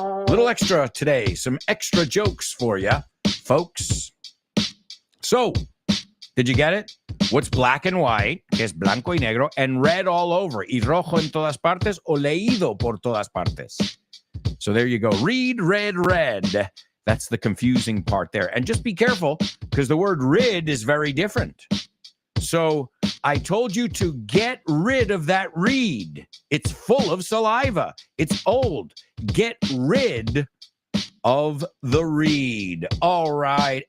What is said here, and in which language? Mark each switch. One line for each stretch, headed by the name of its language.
English: Little extra today. Some extra jokes for you, folks. So, did you get it? What's black and white,
Spanish: que es blanco y negro,
English: and red all over,
Spanish: y rojo en todas partes, o leído por todas partes.
English: So there you go. Read, red. That's the confusing part there. And just be careful, because the word rid is very different. So I told you to get rid of that reed. It's full of saliva. It's old. Get rid of the reed. All right.